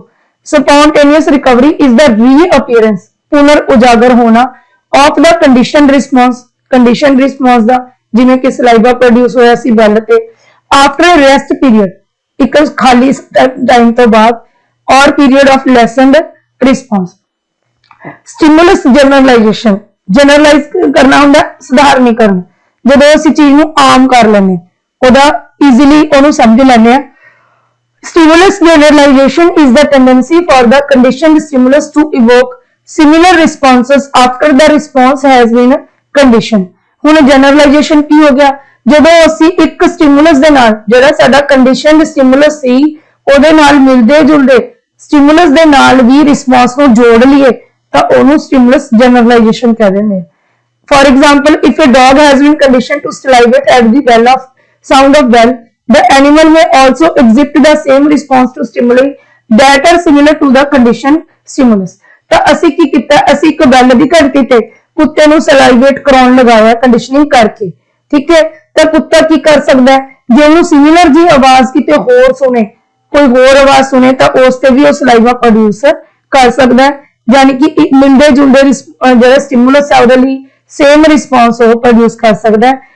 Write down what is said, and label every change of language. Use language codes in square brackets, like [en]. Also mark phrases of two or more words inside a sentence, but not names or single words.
[en] spontaneous recovery is the reappearance, [pa] ਪੁਨਰ ਉਜਾਗਰ ਹੋਣਾ [en] of the conditioned response, conditioned response [pa] ਦਾ, ਜਿਵੇਂ ਕਿ ਸਲਾਈਵਾ ਪ੍ਰੋਡਿਊਸ ਹੋਇਆ ਸੀ ਬੈਲ ਤੇ, [en] after rest period, [pa] ਇੱਕ ਖਾਲੀ ਟਾਈਮ ਤੋਂ ਬਾਅਦ, [en] or period of lessened response. stimulus generalization, [pa] ਜਨਰਲਾਈਜ਼ ਕਰਨਾ ਹੁੰਦਾ ਸਧਾਰਨੀਕਰਨ, ਜਦੋਂ ਅਸੀਂ ਚੀਜ਼ ਨੂੰ ਆਮ ਕਰ ਲੈਂਦੇ, ਉਹਦਾ ਈਜ਼ੀਲੀ ਉਹਨੂੰ ਸਮਝ ਲੈਂਦੇ ਆ। [en] Stimulus generalization is the tendency for the conditioned stimulus to evoke similar responses after the response has been conditioned। [pa] ਹੁਣ generalization ਕੀ ਹੋ ਗਿਆ, ਜਦੋਂ ਅਸੀਂ ਇੱਕ stimulus ਦੇ ਨਾਲ ਜਿਹੜਾ ਸਾਡਾ [en] conditioned stimulus [pa] ਸੀ ਉਹਦੇ ਨਾਲ ਮਿਲਦੇ ਜੁਲਦੇ stimulus ਦੇ ਨਾਲ ਵੀ response ਨੂੰ ਜੋੜ ਲਈਏ ਤਾਂ ਉਹਨੂੰ [en] stimulus generalization [pa] ਕਹਿ ਦਿੰਦੇ ਆ। [en] For example, if a dog has been conditioned to salivate at the bell of sound of bell, the animal may also exhibit the same response to stimuli that are similar to the conditioned stimulus। [pa] ਤਾਂ ਅਸੀਂ ਕੀ ਕੀਤਾ, ਅਸੀਂ ਇੱਕ ਬੈਲ ਦੀ ਘੰਟੀ ਤੇ ਕੁੱਤੇ ਨੂੰ ਸਲਾਈਵੇਟ ਕਰਾਉਣ ਲਗਾਇਆ ਕੰਡੀਸ਼ਨਿੰਗ ਕਰਕੇ, ਠੀਕ ਹੈ। ਤਾਂ ਕੁੱਤਾ ਕੀ ਕਰ ਸਕਦਾ ਹੈ, ਜੇ ਉਹਨੂੰ ਸਿਮਿਲਰ ਜੀ ਆਵਾਜ਼ ਕਿਤੇ ਹੋਰ ਸੁਣੇ, ਕੋਈ ਹੋਰ ਆਵਾਜ਼ ਸੁਣੇ ਤਾਂ ਉਸ ਤੇ ਵੀ ਉਹ [en] saliva produce [pa] ਕਰ ਸਕਦਾ ਹੈ, ਯਾਨੀ ਕਿ ਮਿਲਦੇ ਜੁਲਦੇ ਜਿਹੜਾ ਸਟਿਮੂਲਸ ਹੈ ਉਹਦੇ ਲਈ [en] same response [pa] ਉਹ ਪ੍ਰੋਡਿਊਸ ਕਰ ਸਕਦਾ ਹੈ।